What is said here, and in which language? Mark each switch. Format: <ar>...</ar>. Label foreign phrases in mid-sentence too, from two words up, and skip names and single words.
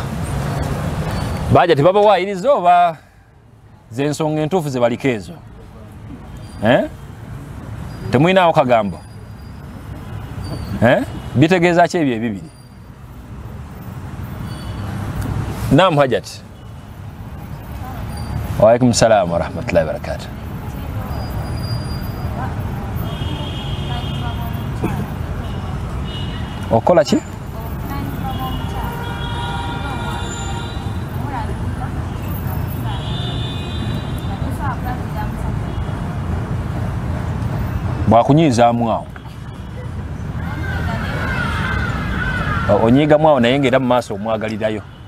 <lg>Baja tebabawayiriza oba z'ensonga entuufu ze baliko ezo? Temuyinaawo kagambo? Bitegeeza ki ebyo ebibiri? Naam Hajat.</lg> <ar>وعليكم السلام ورحمة الله وبركاته.</ar> <lg>Okola ki? Bwakunyiizaamu awo onyiigamu awo naye ng'era mu maaso omwagalirayo.</lg>